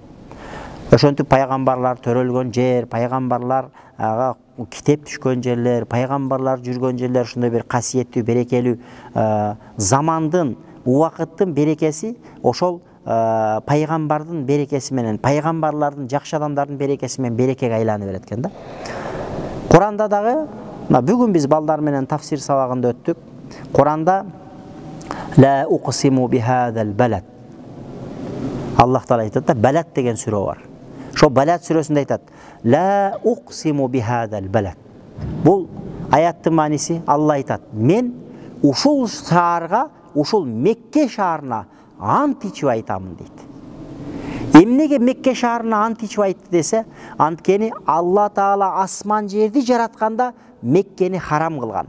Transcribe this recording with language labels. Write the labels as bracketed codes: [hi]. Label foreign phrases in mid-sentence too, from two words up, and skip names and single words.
[ky] Ошентип пайгамбарлар төрөлгөн жер, пайгамбарларга китеп түшкөн жерлер, пайгамбарлар жүргөн жерлер ушундай бир касиеттүү, берекелүү замандын, убакыттын берекеси ошол пайгамбардын берекеси менен, пайгамбарлардын, жакшы адамдардын берекеси менен берекеге айланып берет экен да. Куранда дагы, бүгүн биз балдар менен тафсир сабагында өттүк. [ar] Куранда لا أقسم بهذا البلد. [ky] Аллах Таала айтат да, Балад деген сүрө бар. Ошо Балад сүрөсүндө айтат, [ar] لا أقسم بهذا البلد. [ky] Бул аяттын мааниси Алла айтат, мен ушул шаарга, ушул Мекке шаарына ант ичип айтамын дейт. Эмнеге Мекке шаарына ант ичип айтты десе, анткени Алла Таала асман жерди жаратканда Меккени харам кылган.